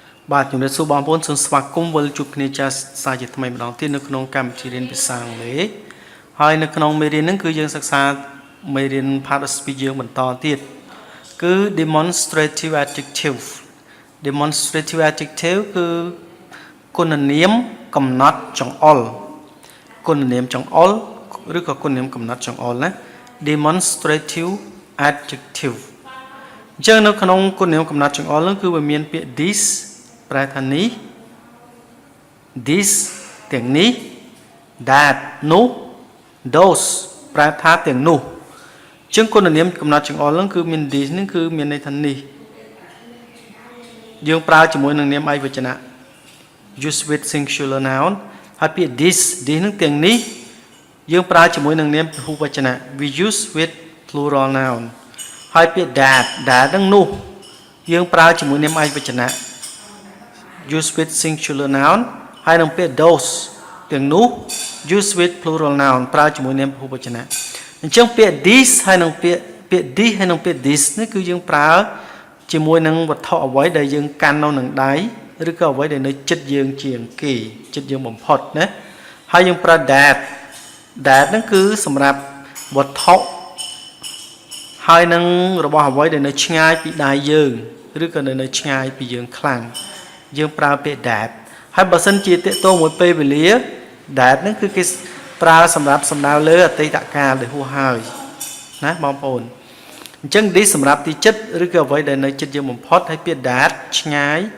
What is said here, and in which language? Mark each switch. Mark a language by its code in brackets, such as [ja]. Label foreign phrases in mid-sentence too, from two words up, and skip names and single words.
[km] បាទជំរាបសួរបងប្អូនសូមស្វាគមន៍វិលជួបគ្នាចាស់សាជាថ្មីម្ដងទៀតនៅក្នុងកម្មវិធីរៀនភាសាអង់គ្លេសហើយនៅក្នុង មេរៀនហ្នឹងគឺយើងសិក្សាមេរៀន [en] part of speech [km] យើងបន្តទៀតគឺ [en] demonstrative adjective demonstrative adjective [km] គឺ គុណនាមកំណត់ចង្អុលគុណនាមចង្អុលឬក៏គុណនាមកំណត់ចង្អុលណា [en] demonstrative adjective [km] អញ្ចឹងនៅក្នុងគុណនាមកំណត់ចង្អុលហ្នឹងគឺវាមានពាក្យ this ប្រែថានេះ this ទាំងនេះ that នោះ those ប្រែថាទាំងនោះអញ្ចឹងគុណនាមកំណត់ចង្អុលហ្នឹងគឺមាន this ហ្នឹងគឺមានន័យថានេះ យើងប្រើជាមួយនឹងនាមឯកវចនៈ [en] use with singular noun [km] ហើយពាក្យ this ហ្នឹងទាំងនេះយើងប្រើជាមួយនឹងនាមពហុវចនៈ [en] we use with plural noun [km] ហើយពាក្យ that ហ្នឹងនោះយើងប្រើជាមួយនាមឯកវចនៈ use [en] with singular noun [km] ហើយនឹងពាក្យ those ទាំងនោះ [en] use with plural noun [km] ប្រើជាមួយនាមពហុវចនៈអញ្ចឹងពាក្យ this ហើយនឹងពាក្យ this ហើយនឹងពាក្យ this នេះគឺ យើងប្រើជាមួយនឹងវត្ថុអ្វីដែលយើងកាន់នៅនឹងដៃឬក៏អ្វីដែលនៅជិតយើងជាងគេជិតយើងបំផុត ណាហើយយើងប្រើ that ហ្នឹងគឺសម្រាប់វត្ថុហើយនឹងរបស់អ្វីដែលនៅឆ្ងាយពីដៃយើងឬក៏នៅឆ្ងាយពីយើងខ្លាំងយើងប្រើពាក្យ that ហើយបើសិនជាតកតងមួយពេលវេលា that ហ្នឹងគឺគេប្រើសម្រាប់សំដៅលើអតីតកាលដែលហួសហើយណាបងប្អូនអញ្ចឹង this សម្រាប់ទីជិតឬក៏អ្វីដែលនៅជិតយើងបំផុតហើយពាក្យ that ឆ្ងាយ